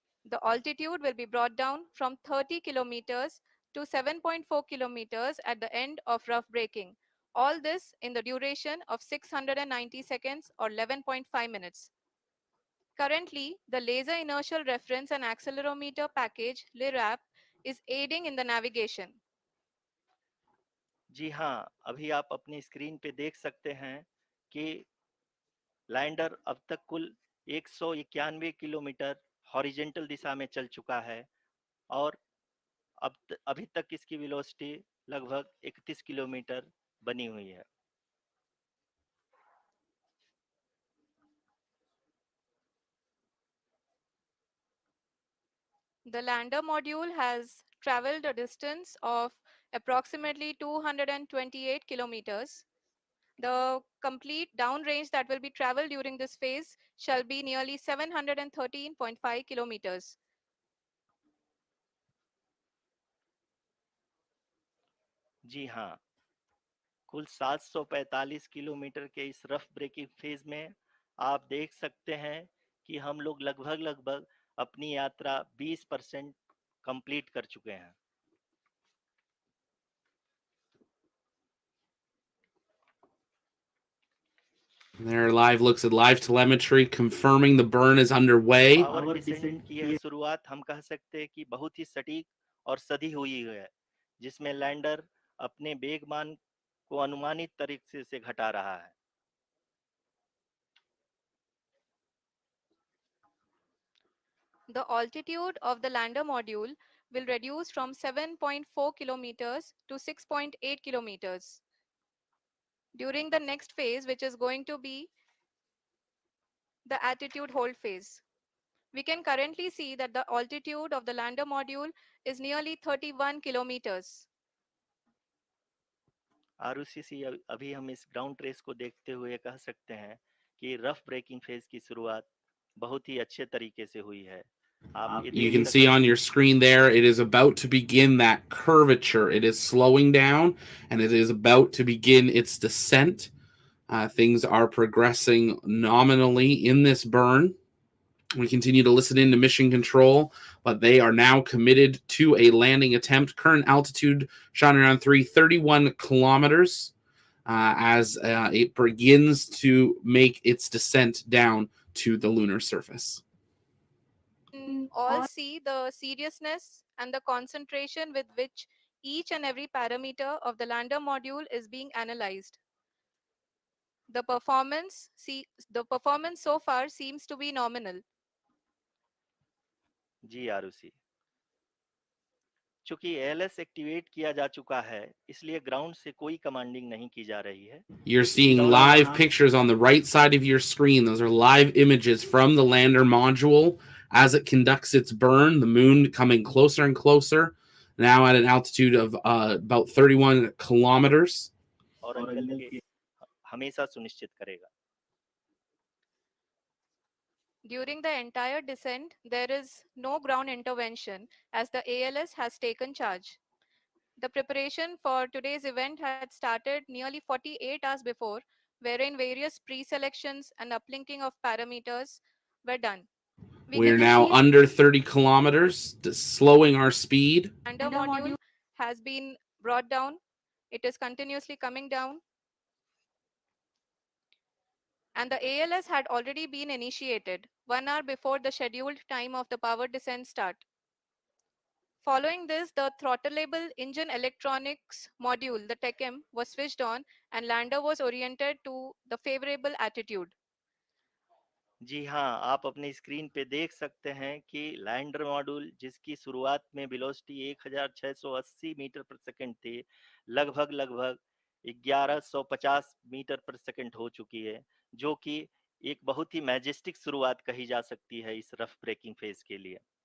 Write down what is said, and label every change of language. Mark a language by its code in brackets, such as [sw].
[en] The altitude will be brought down from 30 kilometers to 7.4 kilometers at the end of rough braking. All this in the duration of 690 seconds or 11.5 minutes. Currently, the Laser Inertial Reference and Accelerometer package (LIRAP) is aiding in the navigation. [hi] जी हाँ, अभी आप अपनी screen पे देख सकते हैं कि lander अब तक कुल 191 किलोमीटर हॉरिजेंटल दिशा में चल चुका है और अभी तक इसकी वेलोसिटी लगभग 31 किलोमीटर बनी हुई है। [en] The lander module has traveled a distance of approximately 228 kilometers. The complete downrange that will be traveled during this phase shall be nearly 713.5 kilometers. [hi] जी हाँ, कुल 745 किलोमीटर के इस रफ ब्रेकिंग फेज में आप देख सकते हैं कि हम लोग लगभग अपनी यात्रा 20% कंप्लीट कर चुके हैं। [en] There are live looks at live telemetry confirming the burn is underway. [hi] Power descent की यह शुरुआत हम कह सकते हैं कि बहुत ही सटीक और सधी हुई है, जिसमें लैंडर अपने वेगमान को अनुमानित तरीके से घटा रहा है। [en] The altitude of the lander module will reduce from 7.4 kilometers to 6.8 kilometers. During the next phase, which is going to be the attitude hold phase. We can currently see that the altitude of the lander module is nearly 31 kilometers. [hi] आरयूसीसी अभी हम इस ground trace को देखते हुए कह सकते हैं कि रफ ब्रेकिंग फेज की शुरुआत बहुत ही अच्छे तरीके से हुई है। आप ये [en] You [hi] देख [en] can see [hi] सकते [en] on your screen there, it is about to begin that curvature. It is slowing down and it is about to begin its descent. Things are progressing nominally in this burn. We continue to listen in to mission control, but they are now committed to a landing attempt. Current altitude, Chandrayaan 3, 31 kilometers as it begins to make its descent down to the lunar surface. All see the seriousness and the concentration with which each and every parameter of the lander module is being analyzed. The performance so far seems to be nominal. [hi] जी आरुषि, चूंकि ALS activate किया जा चुका है, इसलिए ground से कोई commanding नहीं की जा रही है। [en] You're seeing live pictures on the right side of your screen. Those are live images from the lander module as it conducts its burn. The moon coming closer and closer, now at an altitude of about 31 kilometers. [hi] और angle के हमेशा सुनिश्चित करेगा। [en] During the entire descent, there is no ground intervention as the ALS has taken charge. The preparation for today's event had started nearly 48 hours before, wherein various pre-selections and uplinking of parameters were done. We are now under 30 kilometers, slowing our speed. The lander module has been brought down. It is continuously coming down. And the ALS had already been initiated 1 hour before the scheduled time of the power descent start. Following this, the throttleable engine electronics module, the TECM, was switched on and lander was oriented to the favorable attitude. [hi] जी हाँ, आप अपनी screen पे देख सकते हैं कि lander module जिसकी शुरुआत में वेलोसिटी 1680 मीटर पर सेकंड थी, लगभग 1150 मीटर पर सेकंड हो चुकी है, जो कि एक बहुत ही मैजेस्टिक शुरुआत कही जा सकती है इस रफ ब्रेकिंग फेज के लिए।